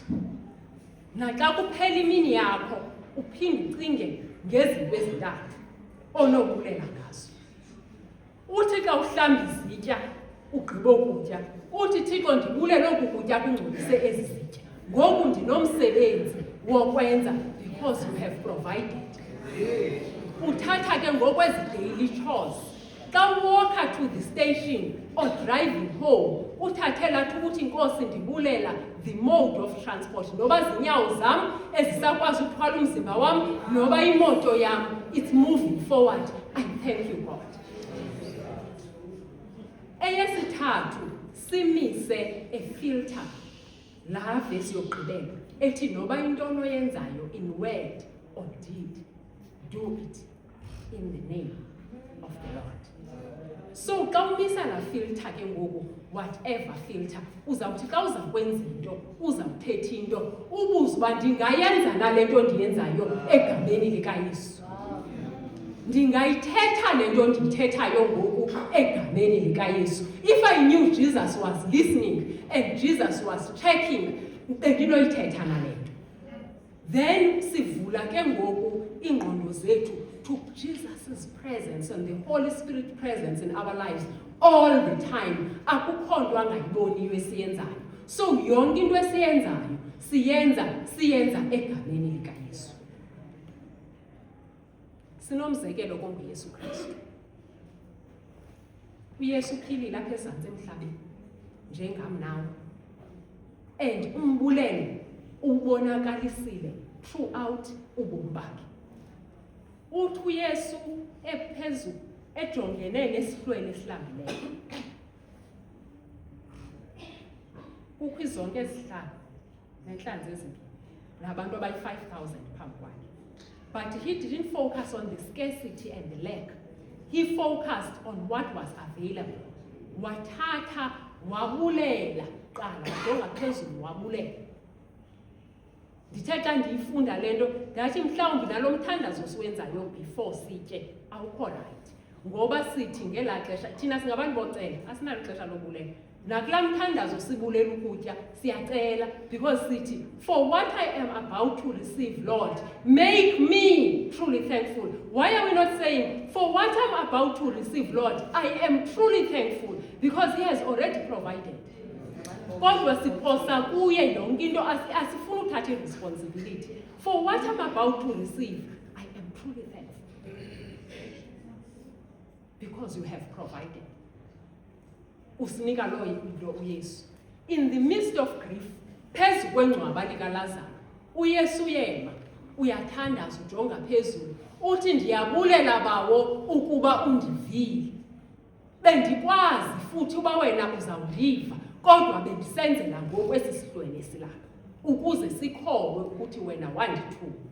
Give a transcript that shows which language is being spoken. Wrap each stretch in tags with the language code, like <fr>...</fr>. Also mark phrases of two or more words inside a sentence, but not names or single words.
<xh>Naxa kuphela imini yakho uphinde ucinge ngezinto ezintathu onobulela ngazo. Uthi xa uhlamba izitya ugqiba ukutya, uthi Thixo ndibulele oku kutya kungcolise ezi zitya, ngoku ndinomsebenzi wokwenza</xh> <en>because you have provided.</en> <xh>Uthatha ke ngokwezi</xh> <en>daily chores. Xa walker to the station or driving home,</en> <xh>uthathela ukuthi inkosi ndibulela</xh> <en>the mode of transport,</en> <xh>noba zinyawo zam ezisakwazi ukuthwala umzimba wam, noba imoto yam</xh> <en>it's moving forward. I thank you, God.</en> <xh>Eyesithathu, simise</xh> <en>a filter</en> <xh>la vesi yokugqibela ethi noba into onoyenzayo</xh> <en>in word or deed, do it in the name of the Lord.</en> <xh>So xa umisa la filter ke ngoku,</xh> <en>whatever filter,</en> <xh>uzawuthi xa uza kwenza into, uzawuthetha into, ubuze uba ndingayenza nale nto ndiyenzayo egameni likaYesu. Ndingayithetha le nto ndiyithethayo ngoku egameni likaYesu.</xh> <en>If I knew Jesus was listening and Jesus was checking,</en> <xh>bendinoyithetha nale nto.</xh> <en>Then</en> <xh>sivula ke ngoku ingqondo zethu</xh> <en>to Jesus' presence and the Holy Spirit presence in our lives all the time.</en> <xh>Akukho nto angayiboniyo esiyenzayo. So yonke into esiyenzayo siyenza egameni likaYesu. Sinomzekelo konguYesu Kristu. uYesu uphilile apha ezantsi emhlabeni njengam nawe, and umbulelo ubonakalisile throughout ubomi bakhe. Uthi uYesu ephezulu ejongene nesihlwele esilambileyo, kukho izonke ezihlanu nenhlanzi ezimbini nabantu abayi-5,000 phambi kwakhe.</xh> <en>But he didn't focus on the scarcity and the lack. He focused on what was available.</en> <xh>Wathatha wabulela qala, jonga phezulu wabulela. Ndithe xa ndiyifunda le nto ndathi mhlawumbi nalo mthandazo siwenzayo before sitye awukho right, ngoba sithi ngelaa xesha thina singabantu bocela asinalo ixesha lobulela. Nakulaa mthandazo sibulela ukutya siyacela, because sithi</xh> <en>for what I am about to receive, Lord, make me truly thankful. Why are we not saying for what I'm about to receive, Lord, I am truly thankful, because he has already provided.</en> <xh>Kodwa siphosa kuye yonke into, asifuna uthatha responsibility.</xh> <en>For what I'm about to receive, I am truly thankful, because you have provided.</en> <xh>Usinika lo into uYesu.</xh> <en>In the midst of grief,</en> <xh>phezu kwengcwaba likaLazaro, uYesu yema uyathandaza ujonga phezulu, uthi ndiyabulela bawo ukuba undivile. Bendikwazi futhi uba wena uzawundiva, kodwa bendisenzela ngokwesi sihlwele silapha, ukuze sikhowe ukuthi wena wandithuba.</xh>